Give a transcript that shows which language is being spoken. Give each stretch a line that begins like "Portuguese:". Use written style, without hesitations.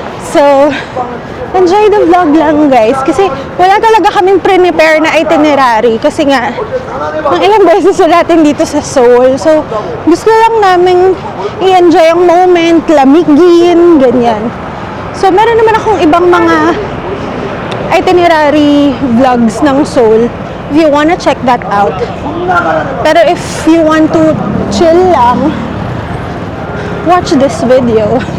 English: So, enjoy the vlog lang guys.
Filipino: Kasi wala talaga kaming prepare na itinerary. Kasi nga, ang ilang beses natin dito sa Seoul. So, gusto lang namin i-enjoy ang moment, lamigin, ganyan. So, meron naman akong ibang mga itinerary vlogs ng Seoul.
English: If you wanna check that out.
Filipino: Pero
English: if you want to chill lang, watch this video.